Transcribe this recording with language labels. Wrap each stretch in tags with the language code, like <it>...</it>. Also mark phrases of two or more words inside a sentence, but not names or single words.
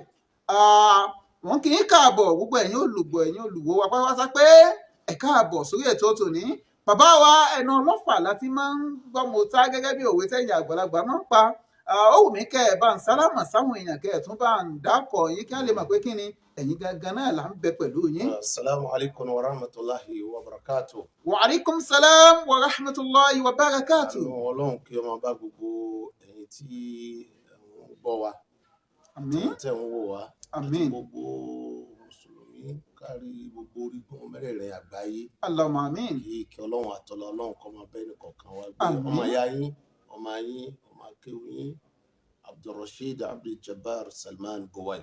<yo>Wọ́n kì í káàbọ̀ gbogbo ẹ̀yin olùgbọ́ ẹ̀yin olùwò wa pátápátá pé ẹ káàbọ̀ sórí ètò tòní. Bàbá wa ẹnu ọlọ́fà láti máa ń gbọ́ mọ́ta gẹ́gẹ́ bí òwe tẹ̀yìn àgbàlagbà máa ń pa. Ó wù mí kẹ́ ẹ̀ bá ń sálámà sáwọn èèyàn kẹ́ ẹ̀ tún bá ń dákọ̀ yín kí wọ́n lè mọ̀ pé kí ni ẹ̀yin gangan náà là ń bẹ pẹ̀lú yín.</yo> <ar>السلام عليكم ورحمة الله وبركاته. وعليكم السلام ورحمة الله وبركاته.</ar> <yo>Ọlọ́run kí ọmọ bá gbogbo ẹ̀yin tí ń gbọ́ wa, Àmín. tẹ̀ ń wò wá, àti Àmín. gbogbo mùsùlùmí kárí gbogbo orígun mẹ́rẹ̀ẹ̀rin àgbáyé.</yo> <ar>اللهم آمين.</ar> <yo>Kí ọlọ́run àtọ́lá ọlọ́run kó máa bá ẹnìkọ̀ọ̀kan wa gbé. Àmín. Ọmọ ìyá yín, ọmọ yín, ọmọ akéwì yín, Abdulrasheed Abdul-Jabbar Salman Buwaib.</yo>